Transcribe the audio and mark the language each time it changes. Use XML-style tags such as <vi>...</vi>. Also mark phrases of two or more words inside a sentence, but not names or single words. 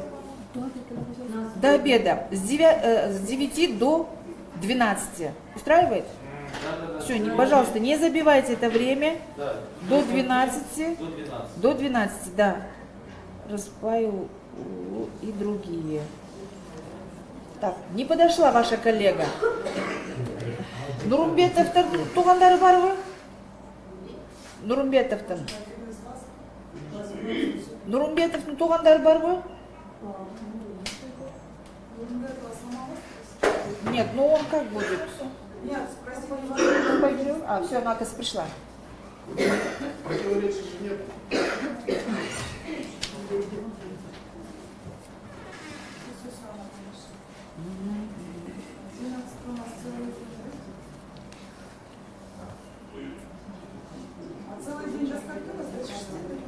<ru>До обеда. С 9 до 12. Устраивает? Да-да-да. Все, пожалуйста, не забивайте это время. Да. До 12. До 12. До 12, да. Распаю и другие. Так, не подошла ваша коллега.</ru> <kk>Нурумбетовтан туғандары бар ғой? Нурумбетовтан. Нурумбетовтың туғандары бар ғой?</kk> <ru>Нет, ну он как будет? Нет, спросили. Пойдем. А, все, она, оказывается, пришла. Противоречий же нет. А целый день до скольки у вас до 6 до 5?</ru>